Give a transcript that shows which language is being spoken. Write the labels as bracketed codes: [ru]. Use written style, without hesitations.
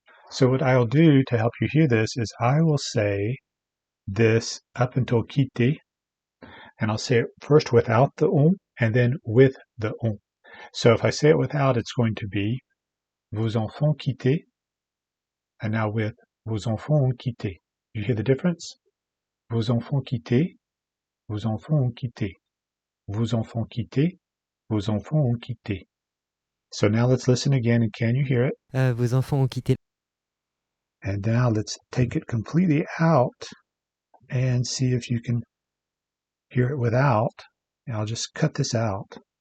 [en] So what I'll do to help you hear this is I will say this up until quitter, and I'll say it first without the on and then with the on. So if I say it without, it's going to be [fr] vos enfants quitté, [en] and now with [fr] vos enfants ont quitté. [en] You hear the difference? [fr] Vos enfants quitté, vos enfants ont quitté. Vos enfants quitté, vos enfants ont quitté. [en] So now let's listen again, and can you hear it? [fr] Vos enfants ont quitté. [en] And now let's take it completely out and see if you can hear it without. And I'll just cut this out.